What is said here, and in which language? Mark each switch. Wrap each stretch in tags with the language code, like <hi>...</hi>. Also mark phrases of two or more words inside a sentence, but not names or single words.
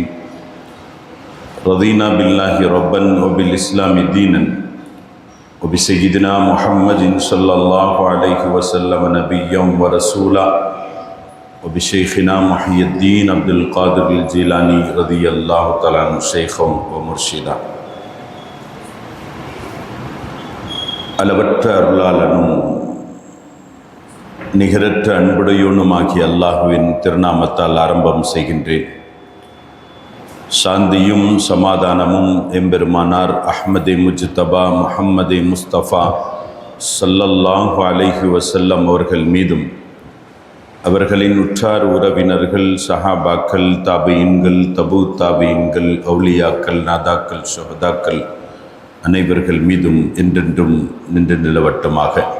<ar>رضينا بالله ربا وبالإسلام دينا وبسيدنا محمد صلى الله عليه وسلم نبيا ورسولا وبشيخنا محي الدين عبد القادر الجيلاني رضي الله تعالى عنه شيخا ومرشدا.</ar> <ta>அளவற்ற அருளாளனும் நிகரற்ற அன்புடையோனுமாகிய அல்லாஹுவின் திருநாமத்தால் ஆரம்பம் செய்கின்றேன். சாந்தியும் சமாதானமும் எம்பெருமானார் அஹ்மதே முஜ்தபா முஹம்மதே முஸ்தபா</ta> <ar>صلى الله عليه وسلم</ar> <ta>அவர்கள் மீதும் அவர்களின் உற்றார் உறவினர்கள் சஹாபாக்கள் தாபீன்கள் தபு தாபீன்கள் அவுலியாக்கள் நாதாக்கள் ஷுஹதாக்கள் அனைவர்கள் மீதும் என்றென்றும் நின்று நிலவட்டமாக.</ta>